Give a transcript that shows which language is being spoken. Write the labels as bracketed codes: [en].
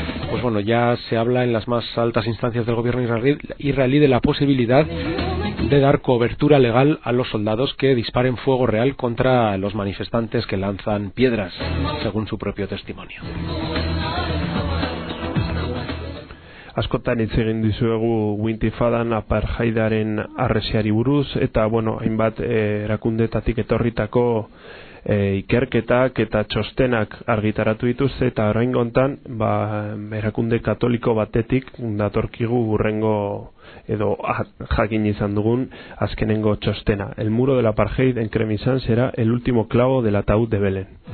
[es] Pues bueno, ya se habla en las más altas instancias del gobierno israelí de la posibilidad de dar cobertura legal a los soldados que disparen fuego real contra los manifestantes que lanzan piedras, según su propio testimonio. [eu] Askotan hitz egin dizuegu Wintifadan apartheidaren arresiari buruz, eta bueno, hainbat erakundetatik etorritako ikerketak eta txostenak argitaratu dituzte, eta oraingo hontan erakunde katoliko batetik datorkigu hurrengo edo jakin izan dugun azkenengo txostena. [es] El muro de la apartheid en Kremisan será el último clavo del ataúd de Belén.